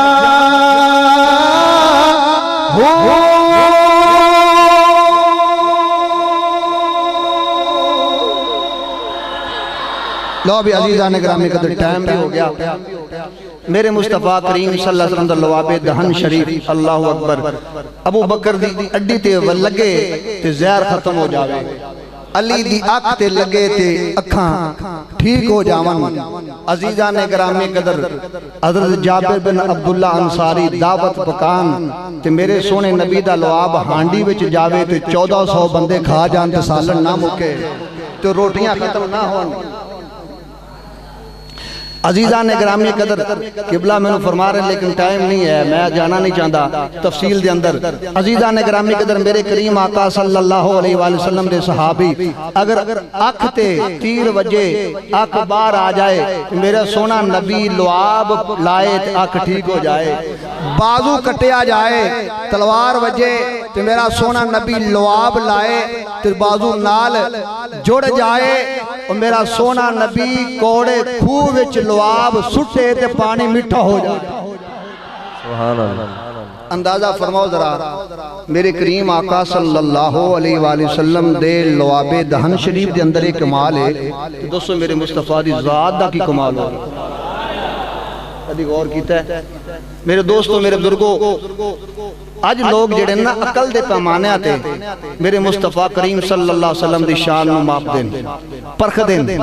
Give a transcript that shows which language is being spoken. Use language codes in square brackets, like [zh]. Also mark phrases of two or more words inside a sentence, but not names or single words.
[pa] لو بھی عزیزان گرامی قدر ٹائم بھی ہو گیا میرے مصطفیٰ کریم [ar] صلی اللہ علیہ وسلم [pa] دا لواب دہن شریف [ar] اللہ اکبر [pa] ابو بکر دی اڈی تے لگے تے زہر ختم ہو جاوے علی دی اکھ تے لگے تے اکھاں ٹھیک ہو جاون عزیزان گرامی قدر حضرت جابر بن عبداللہ انصاری دعوت پکان تے میرے سونے نبی دا لواب ہانڈی وچ جاوے تے 1400 بندے کھا جان تے سالن نہ مکے تے روٹیاں ختم نہ ہون عزیزان گرامی قدر قبلہ میں نے فرما رہے لیکن ٹائم نہیں ہے میں جانا نہیں چاہتا تفصیل دے اندر عزیزان گرامی قدر میرے کریم آقا [ar] صلی اللہ علیہ وآلہ وسلم [pa] دے صحابی اگر اکھ تے تیر وجے اکھ بار آ جائے میرا سونا نبی لعاب لائے تے اکھ ٹھیک ہو جائے بازو کٹیا جائے تلوار وجے تے میرا سونا نبی لعاب لائے تے بازو نال جڑ جائے اور میرا سونا نبی کوڑے کھوہ وچ لعاب سٹے تے پانی میٹھا ہو جائے [ar] سبحان اللہ [pa] اندازہ فرماؤ ذرا میرے کریم آقا [ar] صلی اللہ علیہ وآلہ وسلم [pa] دے لعاب دہن شریف دے اندر ایک کمال ہے دوستو میرے مصطفیٰ دی ذات دا کی کمال ہو ادھی غور کیتا ہے میرے دوستو میرے بزرگو آج لوگ جڑے نا عقل دے پیمانے آتے میرے مصطفیٰ کریم [ar] صلی اللہ علیہ وسلم [pa] دی شان میں ماپ دیں پرکھ دیں